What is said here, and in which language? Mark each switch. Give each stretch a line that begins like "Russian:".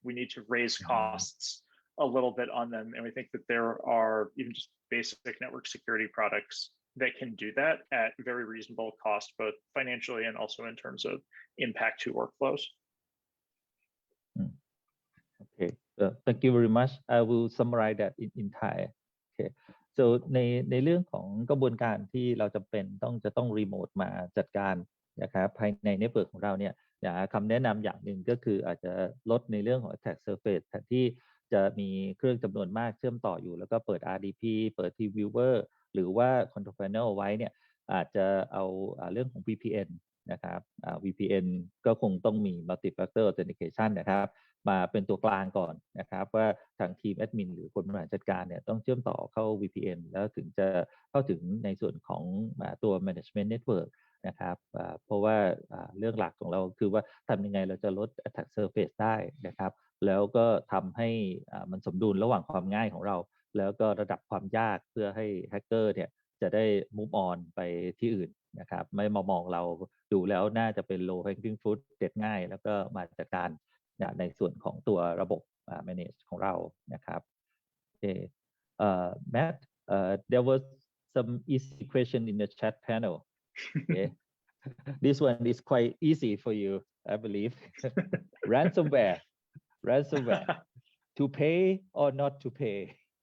English: We need to raise costs a little bit on them, and we think that there are even just basic network security products that can do that at very reasonable cost, both financially and also in terms of impact to workflows. Okay, thank you very much. I will summarize that in Thai.
Thai: Okay, so ในเรื่องของกระบวนการที่เราจำเป็นจะต้องรีโมทมาจัดการนะครับภายในเน็ตเวิร์กของเราเนี่ยคำแนะนำอย่างหนึ่งก็คืออาจจะลดในเรื่องของ attack surface แทนที่ จะมีเครื่องจำนวนมากเชื่อมต่ออยู่แล้วก็เปิด RDP เปิด TeamViewer หรือว่า Control Panel ไว้เนี่ยอาจจะเอาเรื่องของ VPN นะครับ VPN ก็คงต้องมี Multi Factor Authentication นะครับมาเป็นตัวกลางก่อนนะครับว่าทางทีมแอดมินหรือคนบริหารจัดการเนี่ยต้องเชื่อมต่อเข้า VPN แล้วถึงจะเข้าถึงในส่วนของตัว Management Network นะครับเพราะว่า เรื่องหลักของเราคือว่าทำยังไงเราจะลด attack surface ได้นะครับแล้วก็ทำให้มันสมดุลระหว่างความง่ายของเราแล้วก็ระดับความยากเพื่อให้แฮกเกอร์เนี่ยจะได้ move on ไปที่อื่นนะครับไม่มองเราดูแล้วน่าจะเป็น low hanging fruit เด็ดง่ายแล้วก็มาจัดการในส่วนของตัวระบบ manage ของเรานะครับ Okay.
English: Matt, there was some easy question in the chat panel. Okay. This one is quite easy for you, I believe. Ransomware. To pay or not to pay?